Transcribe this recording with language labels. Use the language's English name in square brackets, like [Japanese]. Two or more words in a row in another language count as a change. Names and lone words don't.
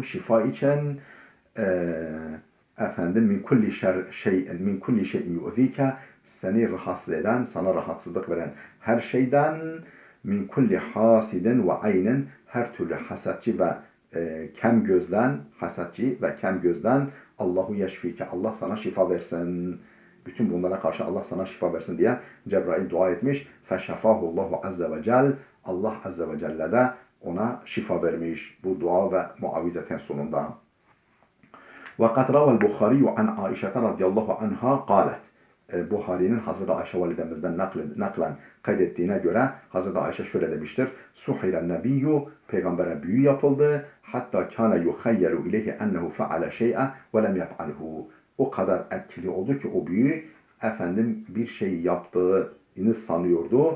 [Turkish] Şifa için [Arabic] من كل شيء يؤذيك, [Turkish] seni rahatsız eden, sana rahatsızlık veren her şeyden, [Arabic] من كل حاسد وعين, [Turkish] her türlü hasetçi ve kem gözden [Arabic] الله يشفيك, [Turkish] Allah sana şifa versin. Bütün bunlara karşı Allah sana şifa versin diye Cebrail dua etmiş. [Arabic] فشفاه الله عز وجل, [Turkish] Allah [Arabic] عز وجل [Turkish] de ona şifa vermiş bu dua ve muavizeten sonunda. [Arabic] وقد روى البخاري عن عائشة رضي الله عنها قالت. [Turkish] Buhari'nin Hazreti Ayşe validemizden naklen kaydettiğine göre Hazreti Ayşe şöyle demiştir. [Arabic] سحر النبي, [Turkish] peygambere büyü yapıldı. Hatta [Arabic] كان يخيل إليه أنه فعل الشيء ولم يفعله. [Turkish] O kadar etkili oldu ki o büyü bir şey yaptığını sanıyordu.